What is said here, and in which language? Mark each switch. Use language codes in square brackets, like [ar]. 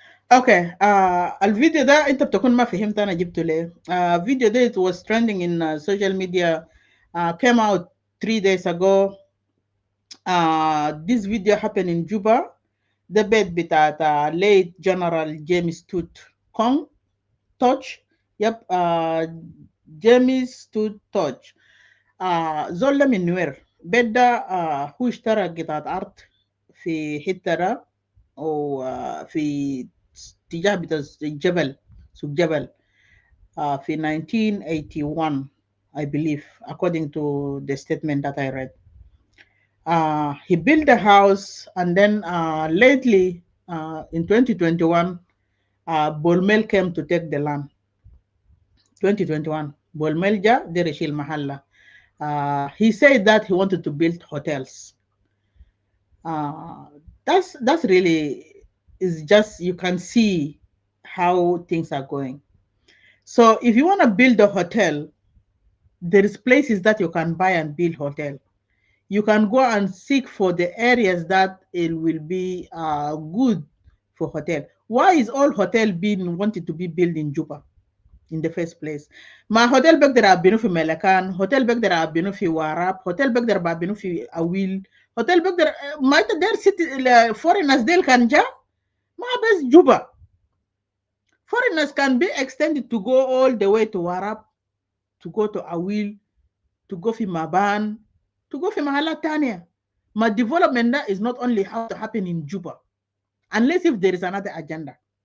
[ar] Okay, الفيديو ده انت بتكون ما فهمت انا جبته ليه. فيديو ده [en] it was trending in social media, came out 3 days ago. This video happened in Juba. The bed بتاعت late General James Tut Kong Touch. Yep, James Tut Touch. [ar] زول من نوير. بيت ده هو اشترى قطعة أرض في حتة ده وفي اتجاه بتاع الجبل، سوق جبل، في 1981 [en] I believe, according to the statement that I read. He built a house, and then lately in 2021 Bol Mel came to take the land. 2021 Bol Mel [ar] ja dereshil mahalla. [en] He said that he wanted to build hotels. That's really, is just, you can see how things are going. So if you want to build a hotel, there is places that you can buy and build hotel. You can go and seek for the areas that it will be good for hotel. Why is all hotel being wanted to be built in Juba in the first place? [ar] My hotel بقدر أبنيه في ملكان, hotel بقدر أبنيه في واراب, hotel بقدر أبنيه في أويل, hotel بقدر ما تقدر city foreigners ديل كان جا ما بس Juba. [en] Foreigners can be extended to go all the way to Warab, to go to Awil, to go to Maban, to go to Mahala Tania. My development is not only how to happen in Juba, unless if there is another agenda.